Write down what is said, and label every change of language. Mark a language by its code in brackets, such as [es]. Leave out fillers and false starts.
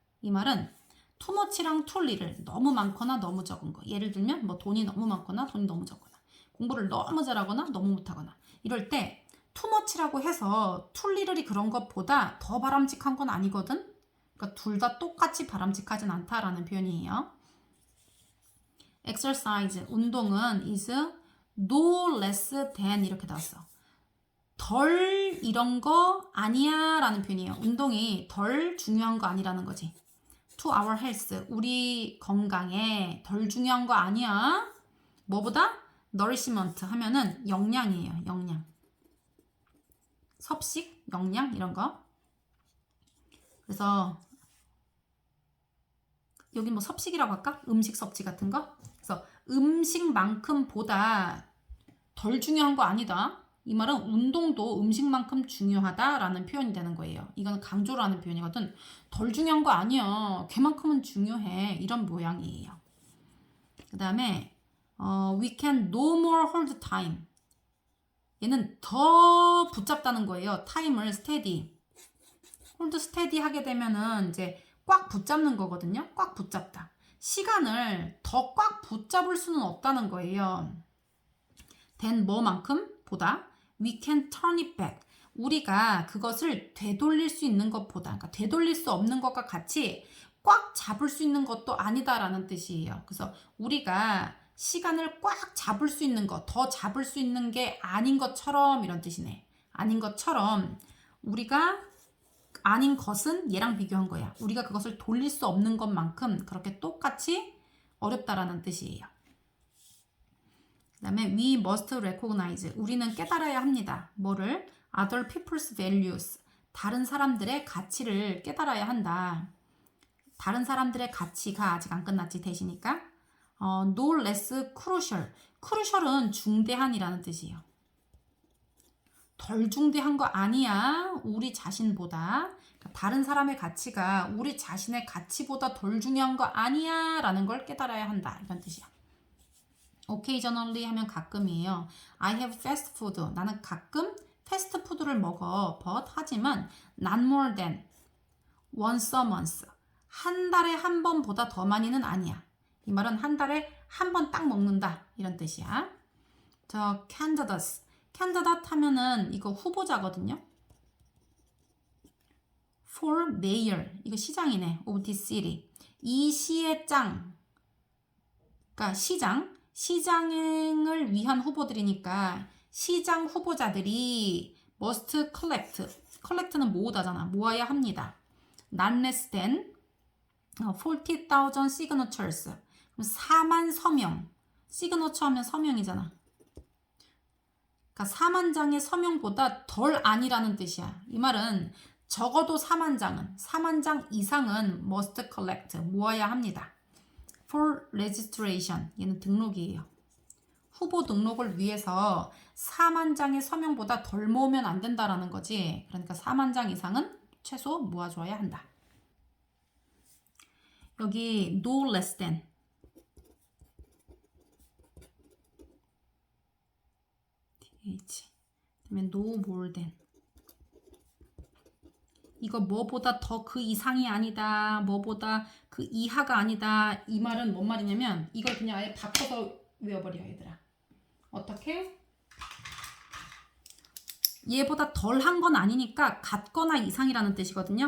[ko] 이 말은 [en] too much [ko] 랑 [en] too little [ko] 너무 많거나 너무 적은 거. 예를 들면 뭐 돈이 너무 많거나 돈이 너무 적거나 공부를 너무 잘하거나 너무 못하거나 이럴 때 [en] too much [ko] 라고 해서 [en] too little [ko] 이 그런 것보다 더 바람직한 건 아니거든. 그러니까 둘 다 똑같이 바람직하진 않다라는 표현이에요. [en] exercise [ko] 운동은 [en] is no less than [ko] 이렇게 나왔어. 덜 이런 거 아니야 라는 표현이에요. 운동이 덜 중요한 거 아니라는 거지. [en] to our health [ko] 우리 건강에 덜 중요한 거 아니야. 뭐보다? nourishment 하면은 영양이에요. 영양. 섭식, 영양 이런 거. 그래서 여기 뭐 섭식이라고 할까? 음식 섭취 같은 거. 그래서 음식만큼 보다 덜 중요한 거 아니다. 이 말은 운동도 음식만큼 중요하다라는 표현이 되는 거예요. 이건 강조를 하는 표현이거든. 덜 중요한 거 아니야. 걔만큼은 중요해. 이런 모양이에요. 그 다음에 [en] we can no more hold time. [ko] 얘는 더 붙잡다는 거예요. 타임을 steady. [en] hold steady [ko] 하게 되면은 이제 꽉 붙잡는 거거든요. 꽉 붙잡다. 시간을 더 꽉 붙잡을 수는 없다는 거예요. [en] then [ko] 뭐만큼? 보다. [en] we can turn it back. [ko] 우리가 그것을 되돌릴 수 있는 것보다, 그러니까 되돌릴 수 없는 것과 같이 꽉 잡을 수 있는 것도 아니다라는 뜻이에요. 그래서 우리가 시간을 꽉 잡을 수 있는 것, 더 잡을 수 있는 게 아닌 것처럼 이런 뜻이네. 아닌 것처럼 우리가 아닌 것은 얘랑 비교한 거야. 우리가 그것을 돌릴 수 없는 것만큼 그렇게 똑같이 어렵다라는 뜻이에요. 그 다음에 [en] we must recognize. [ko] 우리는 깨달아야 합니다. 뭐를? [en] other people's values. [ko] 다른 사람들의 가치를 깨달아야 한다. 다른 사람들의 가치가 아직 안 끝났지 대시니까. [en] no less crucial. [ko] crucial은 중대한이라는 뜻이에요. 덜 중대한 거 아니야. 우리 자신보다. 그러니까 다른 사람의 가치가 우리 자신의 가치보다 덜 중요한 거 아니야. 라는 걸 깨달아야 한다. 이런 뜻이야. occasionally 하면 가끔이에요. [en] I have fast food. [ko] 나는 가끔 패스트푸드를 먹어. [en] but [ko] 하지만 [en] not more than once a month. [ko] 한 달에 한 번보다 더 많이는 아니야. 이 말은 한 달에 한 번 딱 먹는다. 이런 뜻이야. 저 candidates. candidate 하면은 이거 후보자거든요. [en] for mayor. [ko] 이거 시장이네. [en] of this city. [ko] 이 시의 짱. 그러니까 시장을 위한 후보들이니까 시장 후보자들이 [en] must collect. [ko] collect는 모으다잖아. 모아야 합니다. [en] not less than 40,000 signatures. [ko] 그럼 4만 서명. signature 하면 서명이잖아. 그러니까 4만 장의 서명보다 덜 아니라는 뜻이야. 이 말은 적어도 4만 장 이상은 [en] must collect. [ko] 모아야 합니다. [en] for registration. [ko] 얘는 등록이에요. 후보 등록을 위해서 4만 장의 서명보다 덜 모으면 안 된다라는 거지. 그러니까 4만 장 이상은 최소 모아줘야 한다. [en] 여기 no less than. [ko] 그다음에 [en] no more than. [ko] 이거 뭐보다 더 그 이상이 아니다. 뭐보다 그 이하가 아니다. 이 말은 뭔 말이냐면 이걸 그냥 아예 바꿔서 외워버려 얘들아. 어떻게? 얘보다 덜한 건 아니니까 같거나 이상이라는 뜻이거든요.